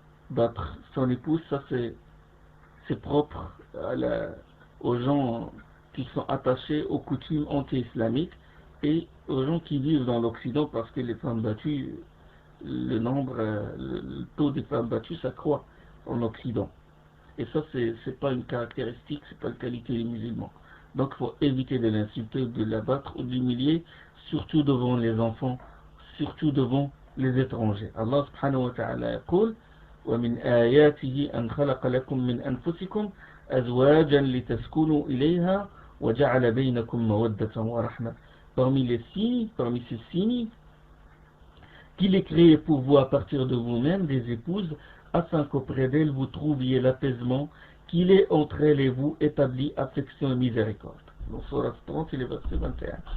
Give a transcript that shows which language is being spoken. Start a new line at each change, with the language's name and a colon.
French: Battre son épouse, ça c'est propre aux gens qui sont attachés aux coutumes anti-islamiques et aux gens qui vivent dans l'Occident parce que les femmes battues, le taux des femmes battues s'accroît en Occident. Et ça, c'est pas une caractéristique, c'est pas une qualité des musulmans. Donc, il faut éviter de l'insulter, de l'abattre ou de l'humilier, surtout devant les enfants, surtout devant les étrangers.
Arabic: Allah subhanahu wa ta'ala yaqul وَمِنْ آيَاتِهِ أَنْ خَلَقَ لَكُم مِّنْ أَنفُسِكُمْ أَزْوَاجًا لِتَسْكُنُوا إِلَيْهَا وَجَعَلَ بَيْنَكُمْ مَوَدَّةً وَرَحْمَةً.
French: Parmi ces signes, qu'il est créé pour vous à partir de vous-même des épouses, afin qu'auprès d'elles vous trouviez l'apaisement, qu'il est entre elles et vous établi affection et miséricorde. Donc, Surah 30, c'est le verset 21.